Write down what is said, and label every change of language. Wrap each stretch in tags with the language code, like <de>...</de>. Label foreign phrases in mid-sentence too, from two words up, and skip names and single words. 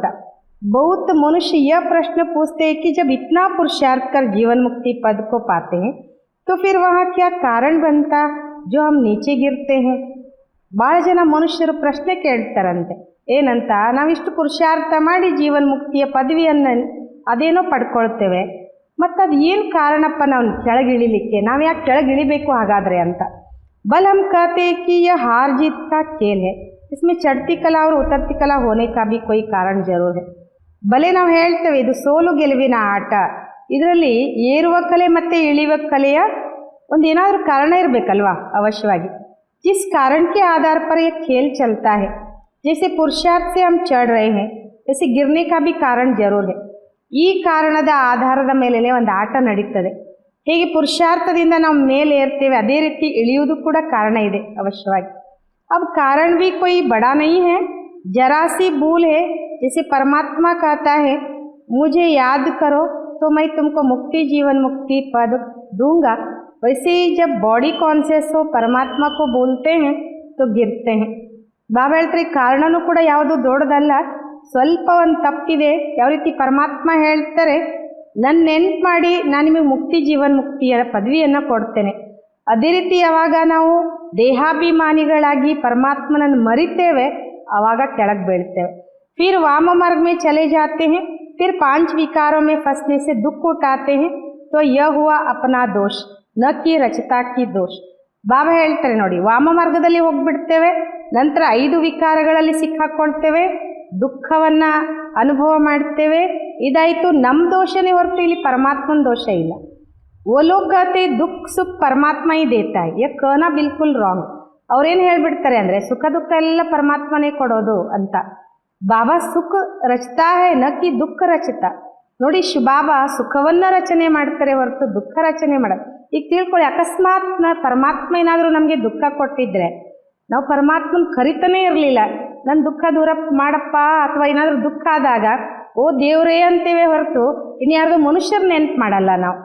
<hi>बहुत मनुष्य यह प्रश्न पूछते हैं कि जब इतना पुरुषार्थ कर जीवन मुक्ति पद को पाते हैं तो फिर वहाँ क्या कारण बनता जो हम नीचे गिरते हैं.</hi> <kn>ಭಾಳ ಜನ ಮನುಷ್ಯರು ಪ್ರಶ್ನೆ ಕೇಳ್ತಾರಂತೆ, ಏನಂತ, ನಾವಿಷ್ಟು ಪುರುಷಾರ್ಥ ಮಾಡಿ ಜೀವನ್ ಮುಕ್ತಿಯ ಪದವಿಯನ್ನು ಅದೇನೋ ಪಡ್ಕೊಳ್ತೇವೆ, ಮತ್ತು ಅದು ಏನು ಕಾರಣಪ್ಪ ನಾವು ಕೆಳಗಿಳಿಲಿಕ್ಕೆ, ನಾವು ಯಾಕೆ ಕೆಳಗಿಳಿಬೇಕು ಹಾಗಾದರೆ ಅಂತ.</kn> <hi>बल हम कहते हैं कि यह हार जीत का खेल है, इसमें चढ़ती कला और उतरती कला होने का भी कोई कारण जरूर है.</hi> <kn>ಬಲೆ ನಾವು ಹೇಳ್ತೇವೆ ಇದು ಸೋಲು ಗೆಲುವಿನ ಆಟ, ಇದರಲ್ಲಿ ಏರುವ ಕಲೆ ಮತ್ತು ಇಳಿಯುವ ಕಲೆಯ ಒಂದು ಏನಾದರೂ ಕಾರಣ ಇರಬೇಕಲ್ವಾ, ಅವಶ್ಯವಾಗಿ.</kn> <hi>जिस कारण के आधार पर यह खेल चलता है, जैसे पुरुषार्थ से हम चढ़ रहे हैं वैसे गिरने का भी कारण जरूर है.</hi> <kn>ಈ ಕಾರಣದ ಆಧಾರದ ಮೇಲೆ ಒಂದು ಆಟ ನಡೀತದೆ. ಹೇಗೆ ಪುರುಷಾರ್ಥದಿಂದ ನಾವು ಮೇಲೆ ಏರ್ತೇವೆ ಅದೇ ರೀತಿ ಇಳಿಯುವುದು ಕೂಡ ಕಾರಣ ಇದೆ ಅವಶ್ಯವಾಗಿ.</kn> <hi>अब कारण भी कोई बड़ा नहीं है, जरा सी भूल है. जैसे परमात्मा कहता है, मुझे याद करो तो मैं तुमको मुक्ति जीवन मुक्ति पद दूंगा, वैसे ही जब</hi> <en>body conscious</en> <hi>हो परमात्मा को बोलते हैं तो गिरते हैं.</hi> <kn>ಬಾಬಾ ಹೇಳ್ತಾರೆ, ಕಾರಣನೂ ಕೂಡ ಯಾವುದು ದೊಡ್ಡದಲ್ಲ, ಸ್ವಲ್ಪ ಒಂದು ತಪ್ಪಿದೆ. ಯಾವ ರೀತಿ ಪರಮಾತ್ಮ ಹೇಳ್ತಾರೆ, ನನ್ನ ನೆನ್ಪು ಮಾಡಿ ನಾನು ನಿಮಗೆ ಮುಕ್ತಿ ಜೀವನ್ ಮುಕ್ತಿಯ ಪದವಿಯನ್ನು ಕೊಡ್ತೇನೆ, ಅದೇ ರೀತಿ ಯಾವಾಗ ನಾವು ದೇಹಾಭಿಮಾನಿಗಳಾಗಿ ಪರಮಾತ್ಮನನ್ನು ಮರಿತೇವೆ ಆವಾಗ ಕೆಳಗೆ ಬೀಳ್ತೇವೆ.</kn> <hi>फिर वाम मार्ग में चले जाते हैं, फिर 5 विकारों में फंसने से दुख उठाते हैं, तो यह हुआ अपना दोष न कि रचता की दोष.</hi> <kn>ಬಾಬಾ ಹೇಳ್ತಾರೆ ನೋಡಿ, ವಾಮ ಮಾರ್ಗದಲ್ಲಿ ಹೋಗ್ಬಿಡ್ತೇವೆ, ನಂತರ 5 ವಿಕಾರಗಳಲ್ಲಿ ಸಿಕ್ಕಾಕೊಳ್ತೇವೆ, ದುಃಖವನ್ನು ಅನುಭವ ಮಾಡ್ತೇವೆ, ಇದಾಯಿತು ನಮ್ಮ ದೋಷನೇ ಹೊರತು ಇಲ್ಲಿ ಪರಮಾತ್ಮನ ದೋಷ ಇಲ್ಲ.</kn> <hi>वो लोग कहते दुख सुख परमात्मा ही देता है, यह कहना बिल्कुल रॉन्ग.</hi> <kn>ಅವ್ರೇನು ಹೇಳ್ಬಿಡ್ತಾರೆ ಅಂದರೆ ಸುಖ ದುಃಖ ಎಲ್ಲ ಪರಮಾತ್ಮನೇ ಕೊಡೋದು ಅಂತ.</kn> <hi>बाबा सुख रचता है न कि दुःख रचता.</hi> <kn>ನೋಡಿ, ಬಾಬಾ ಸುಖವನ್ನು ರಚನೆ ಮಾಡ್ತಾರೆ ಹೊರತು ದುಃಖ ರಚನೆ ಮಾಡೋದು. ಈಗ ತಿಳ್ಕೊಳ್ಳಿ, ಅಕಸ್ಮಾತ್ ಪರಮಾತ್ಮ ಏನಾದರೂ ನಮಗೆ ದುಃಖ ಕೊಟ್ಟಿದ್ರೆ ನಾವು ಪರಮಾತ್ಮನ ಕರಿತಾನೇ ಇರಲಿಲ್ಲ, ನನ್ನ ದುಃಖ ದೂರ ಮಾಡಪ್ಪ, ಅಥವಾ ಏನಾದರೂ ದುಃಖ ಆದಾಗ ಓ ದೇವರೇ ಅಂತೇವೆ ಹೊರತು ಇನ್ಯಾರ್ದು ಮನುಷ್ಯರ ನೆನ್ಪು ಮಾಡಲ್ಲ ನಾವು.</kn>